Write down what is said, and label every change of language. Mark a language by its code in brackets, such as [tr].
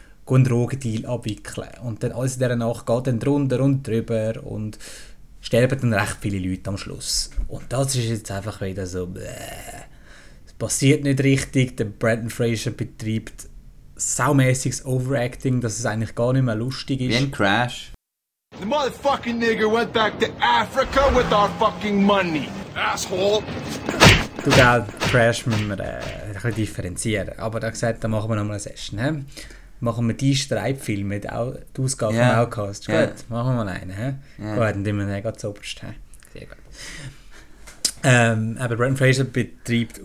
[de] einen Drogendeal abwickeln. Und dann alles in dieser Nacht geht dann drunter und drüber und sterben dann recht viele Leute am Schluss. Und das ist jetzt einfach wieder so, es passiert nicht richtig, der Brendan Fraser betreibt saumässiges Overacting, dass es eigentlich gar nicht mehr lustig ist. Wie ein Crash. [en] The motherfucking nigger went back to Africa with our fucking money, asshole. [de] Du, gell, Crash müssen wir ein bisschen differenzieren. Aber da gesagt, da machen wir nochmal eine Session. He? Machen wir die Streitfilme, die Ausgabe vom Outcast. Gut, machen wir einen. Gut, dann tun wir den gleich zuoberst. He? Sehr gut. Aber Brendan Fraser betreibt